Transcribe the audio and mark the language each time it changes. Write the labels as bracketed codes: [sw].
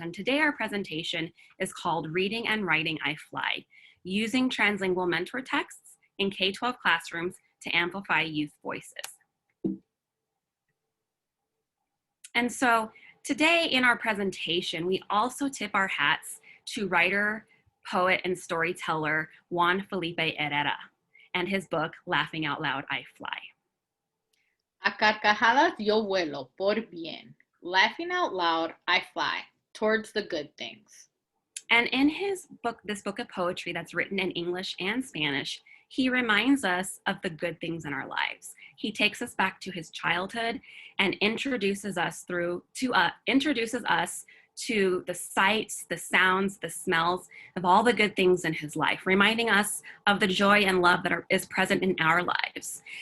[en] And today our presentation is called Reading and Writing I Fly, Using Translingual Mentor Texts in K-12 Classrooms to Amplify Youth Voices. And so today in our presentation, we also tip our hats to writer, poet, and storyteller Juan Felipe Herrera and his book, Laughing Out Loud, I Fly. [es] A carcajadas yo vuelo por bien. [en] Laughing out loud, I fly towards the good things. And in his book, this book of poetry that's written in English and Spanish, he reminds us of the good things in our lives. He takes us back to his childhood and introduces us to the sights, the sounds, the smells of all the good things in his life, reminding us of the joy and love that is present in our lives.